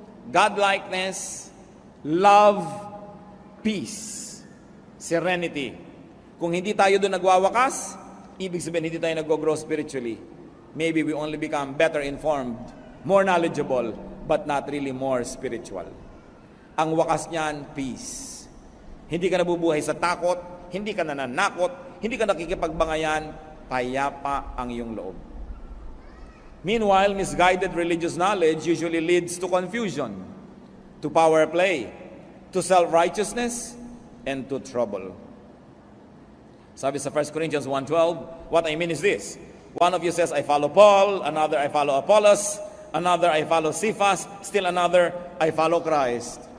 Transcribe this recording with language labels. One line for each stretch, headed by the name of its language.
English: Godlikeness, love, peace, serenity.
Filipino: Kung hindi tayo doon nagwawakas, ibig sabihin hindi tayo nag-grow spiritually.
English: Maybe we only become better informed, more knowledgeable, but not really more spiritual.
Filipino: Ang wakas niyan, peace. Hindi ka nabubuhay sa takot, hindi ka nananakot, hindi ka nakikipagbangayan, payapa ang iyong loob.
English: Meanwhile, misguided religious knowledge usually leads to confusion, to power play, to self-righteousness, and to trouble.
Filipino: Sabi sa
English: 1 Corinthians 1:12, what I mean is this. One of you says, I follow Paul, another, I follow Apollos, another, I follow Cephas, still another, I follow Christ.